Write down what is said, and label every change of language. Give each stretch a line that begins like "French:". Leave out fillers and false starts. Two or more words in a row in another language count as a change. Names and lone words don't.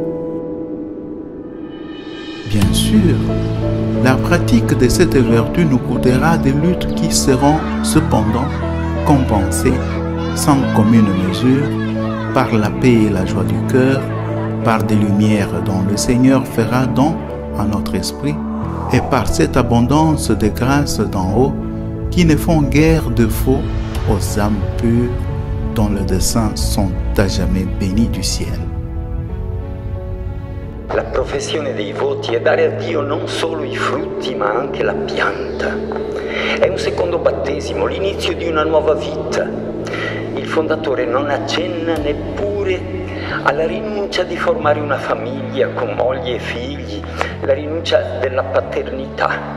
French: Bien sûr, la pratique de cette vertu nous coûtera des luttes qui seront cependant compensées sans commune mesure par la paix et la joie du cœur, par des lumières dont le Seigneur fera don à notre esprit et par cette abondance de grâces d'en haut qui ne font guère de faux aux âmes pures dont les desseins sont à jamais bénis du ciel.
Italian: La professione dei voti è dare a Dio non solo i frutti ma anche la pianta. È un secondo battesimo, l'inizio di una nuova vita. Il fondatore non accenna neppure alla rinuncia di formare una famiglia con moglie e figli, la rinuncia della paternità.